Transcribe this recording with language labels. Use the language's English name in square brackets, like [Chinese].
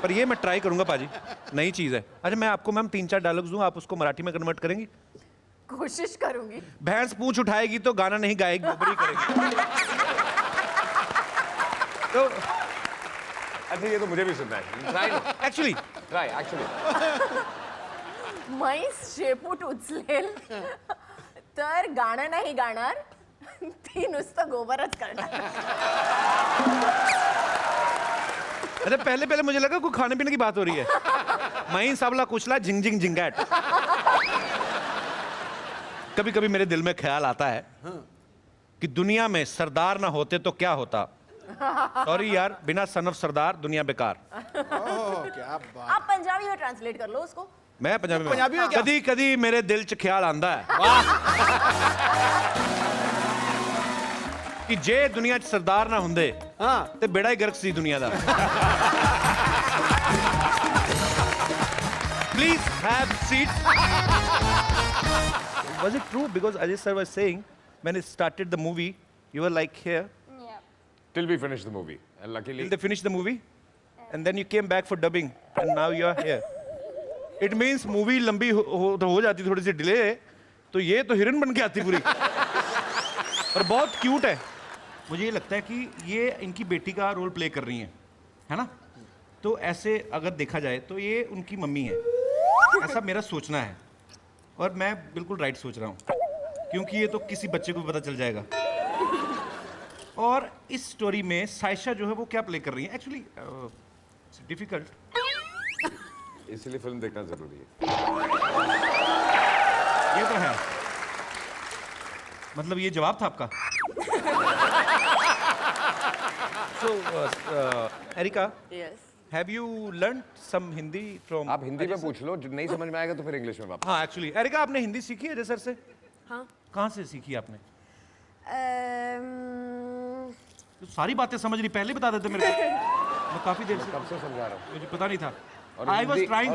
[Hindi] पर ये मैं ट्राई करूंगा पाजी, नई चीज़ है। अच्छा मैं आपको मैम 3-4 डायलॉग्स दूं, आप उसको मराठी में कन्वर्ट करेंगी? कोशिश करूंगी। भैंस पूंछ उठाएगी तो गाना नहीं गाएगी, गोबरी करेगी। तो अच्छा ये तो मुझे भी सुनना है। Try actually try actually. [Marathi] म्हैस शेपूट उचलेल तर गाणं नाही गाणार, ती नुसतं गोबरच करणार. [Hindi] अरे पहले मुझे लगा कोई खाने पीने की बात हो रही है। मई साबला कुचला झिंग झिंग झिंगैट। कभी कभी मेरे दिल में ख्याल आता है कि दुनिया में सरदार ना होते तो क्या होता। सॉरी यार, बिना सन ऑफ सरदार दुनिया बेकार। क्या बात। आप पंजाबी में ट्रांसलेट कर लो उसको. मैं पंजाबी में क्या? [Punjabi] कदी कदी मेरे दिल च ख्याल आंदा है कि जे दुनिया च सरदार ना हुंदे [Hindi] हाँ [Punjabi] ते बेड़ा ही गर्क सी दुनिया दा। [English] Please have seat. Was it true? Because Ajay sir was saying when it started the movie, you were like here Till we finish the movie. And luckily till they finished the movie, and then you came back for dubbing, and now you are here. It means movie [Hindi] लंबी हो जाती थोड़ी सी delay, तो ये तो हिरन बन के आती पूरी। और बहुत क्यूट है। मुझे ये लगता है कि ये इनकी बेटी का रोल प्ले कर रही हैं, है ना? तो ऐसे अगर देखा जाए तो ये उनकी मम्मी है, ऐसा मेरा सोचना है। और मैं बिल्कुल राइट सोच रहा हूँ, क्योंकि ये तो किसी बच्चे को भी पता चल जाएगा। और इस स्टोरी में साइशा जो है वो क्या प्ले कर रही है? एक्चुअली डिफिकल्ट, इसलिए फिल्म देखना जरूरी है। ये तो है। मतलब ये जवाब था आपका? [English] So, Erika, Yes. have you learned some Hindi from? [Hindi] आप हिंदी में पूछ लो, जो नहीं समझ में आएगा तो फिर इंग्लिश में वापस। हाँ, एक्चुअली एरिका आपने हिंदी सीखी है अजय सर से? हाँ. कहाँ से सीखी आपने? Um, तो सारी बातें समझ रही, पहले बता देते मेरे को। मैं काफी देर से कब से समझा रहा हूँ। मुझे पता नहीं था। और [English] I was [Hindi] हिंदी- [English] trying